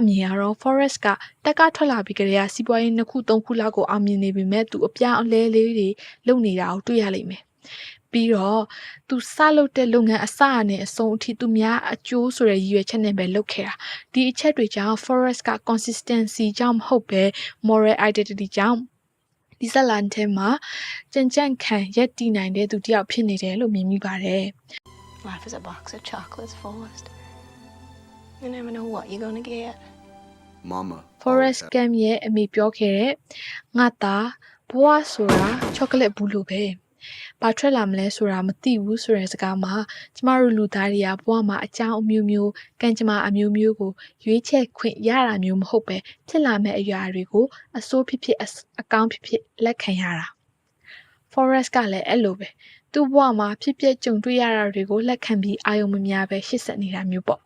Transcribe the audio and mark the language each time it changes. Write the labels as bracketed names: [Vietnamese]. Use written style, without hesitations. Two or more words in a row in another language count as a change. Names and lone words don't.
[Burmese] မြင်ကတော့ Forrest ကတက်ကထွက်လာပြီးကြတဲ့စီးပွားရေး2ခု3ခုလောက်ကိုအောင်မြင်နေပြီမဲ့သူအပြောင်းအလဲလေးတွေလုပ်နေတာကိုတွေ့ရလိမ့်မယ်ပြီးတော့သူစလုပ်တဲ့လုပ်ငန်းအစအနဲ့အဆုံးအထိသူများအကျိုးဆိုတဲ့ရည်ရွယ်ချက်နဲ့ပဲလုပ်ခဲ့တာဒီအချက်တွေကြောင့် Forrest က consistency ကြောင့်မဟုတ်ပဲ [English] moral identity [Burmese] ကြောင့်ဒီဇလန်ထဲမှာကြံခံရက်တည်နိုင်တဲ့သူတယောက်ဖြစ်နေတယ်လို့မြင်မိပါတယ် [English] Life is a box of chocolates, Forrest. You never know what you're gonna get. Mama. [Burmese] Forrest Gump ရဲ့အမေပြောခဲ့တဲ့ငါသားဘဝဆိုတာချောကလက်ဘူးလို့ပဲဘာထွက်လာမလဲဆိုတာမသိဘူးဆိုတဲ့စကားမှာကျမတို့လူသားတွေကဘဝမှာအကြောင်းအမျိုးမျိုးကံကြမ္မာအမျိုးမျိုးကိုရွေးချယ်ခွင့်ရတာမျိုးမဟုတ်ပဲဖြစ်လာ မဲ့အရာတွေကိုအစိုးဖြစ်ဖြစ်အကောင်းဖြစ်ဖြစ်လက်ခံရတာ Forrest ကလည်းအဲ့လိုပဲသူ့ဘဝမှာဖြစ်ပျက်ကြုံတွေ့ရတာတွေကိုလက်ခံပြီးအာရုံမများပဲရှေ့ဆက်နေတာမျိုးပေါ့